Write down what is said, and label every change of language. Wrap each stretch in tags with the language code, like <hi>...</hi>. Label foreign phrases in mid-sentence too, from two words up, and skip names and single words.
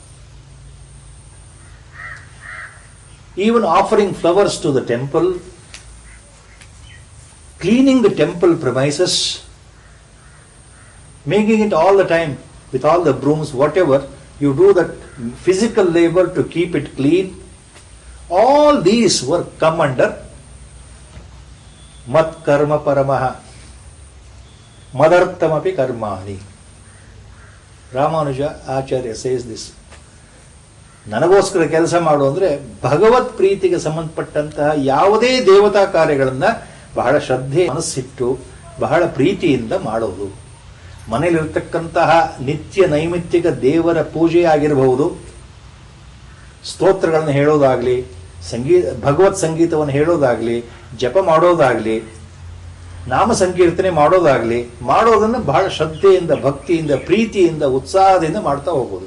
<en>even offering flowers to the temple, cleaning the temple premises, making it all the time with all the brooms, whatever you do, that physical labor to keep it clean. All these work come under</en> <sa>मत् कर्म परमः मदर्थमपि कर्माणि.</sa> <en>Ramanuja Acharya says this.</en> <kn>ನನಗೋಸ್ಕರ ಕೆಲಸ ಮಾಡು ಅಂದ್ರೆ ಭಗವತ್ ಪ್ರೀತಿಗೆ ಸಂಬಂಧಪಟ್ಟಂತಹ ಯಾವುದೇ ದೇವತಾ ಕಾರ್ಯಗಳನ್ನ ಬಹಳ ಶ್ರದ್ಧೆ ಮನಸ್ಸಿಟ್ಟು ಬಹಳ ಪ್ರೀತಿಯಿಂದ ಮಾಡೋದು. ಮನೆಯಲ್ಲಿರ್ತಕ್ಕಂತಹ ನಿತ್ಯ ನೈಮಿತ್ತಿಕ ದೇವರ ಪೂಜೆ ಆಗಿರಬಹುದು, ಸ್ತೋತ್ರಗಳನ್ನು ಹೇಳೋದಾಗ್ಲಿ, ಭಗವತ್ ಸಂಗೀತವನ್ನು ಹೇಳೋದಾಗ್ಲಿ, ಜಪ ಮಾಡೋದಾಗ್ಲಿ, ನಾಮ ಸಂಕೀರ್ತನೆ ಮಾಡೋದಾಗ್ಲಿ, ಮಾಡೋದನ್ನು ಬಹಳ ಶ್ರದ್ಧೆಯಿಂದ, ಭಕ್ತಿಯಿಂದ, ಪ್ರೀತಿಯಿಂದ, ಉತ್ಸಾಹದಿಂದ ಮಾಡ್ತಾ ಹೋಗೋದು.</kn>